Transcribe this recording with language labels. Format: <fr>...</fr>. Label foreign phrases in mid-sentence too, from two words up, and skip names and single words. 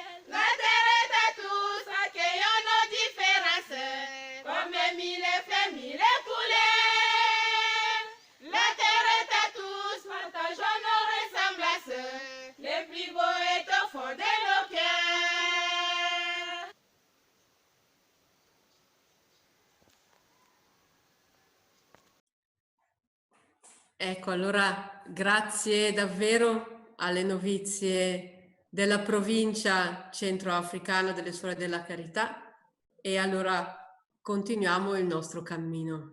<fr>La terre est à tous, accueillons nos différences, comme mille fleurs, mille couleurs. La terre est à tous, partageons nos ressemblances, les plus beaux est au fond de nos cœurs.</fr> <it>Ecco, allora grazie davvero alle novizie della provincia centroafricana delle Suore della Carità e allora continuiamo il nostro cammino.</it>